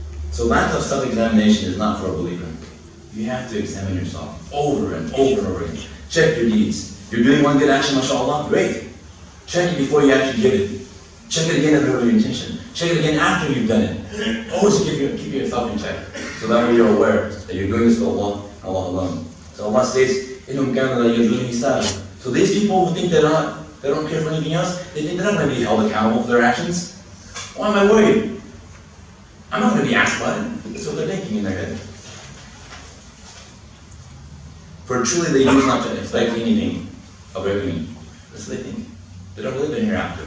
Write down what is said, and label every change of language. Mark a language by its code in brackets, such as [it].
[en] So lack of self-examination is not for a believer. You have to examine yourself over and over and over again. Check your deeds. You're doing one good action, mashallah, great. Check it before you actually give it. Check it again at your intention. Check it again after you've done it. Always keep yourself in check. So that way you're aware that you're doing this for Allah, Allah alone. So Allah says, [ar] إِنْهُمْ كَانُوا لَا يَرْجُونَ حِسَابًا. [en] So these people who think they don't care for anything else, they think they're not going to be held accountable for their actions. Why am I worried? I'm not going to be asked about it. That's what they're thinking in their head. For truly they do not expect anything of reckoning. That's what they think. They don't believe in hereafter.